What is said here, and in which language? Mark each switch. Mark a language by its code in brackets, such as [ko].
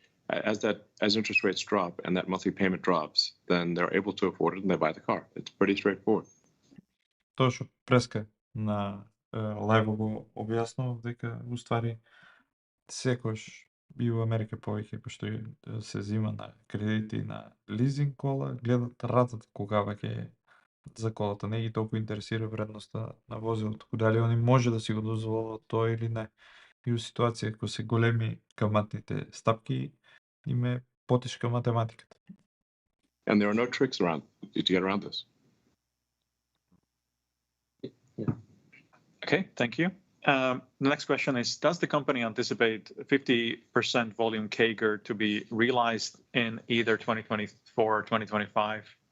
[en] That as interest rates drop and that monthly payment drops, then they're able to afford it and they buy the car. It's pretty straightforward. [mk] Тоа што преска на лајво го објаснував дека уствари секојаш и во Америка повеќе кој што се зима на кредити на лизинг кола, гледат ратата кога веќе за колата, не ги толку интересира вредноста на возилото, дали они може да си го дозволат тоа или не. И у ситуација кога се големи каматните стапки, им е потешка математиката. [en] And there are no tricks around to get around this. Okay, thank you. The next question is, does the company anticipate 50% volume CAGR to be realized in either 2024 or 2025?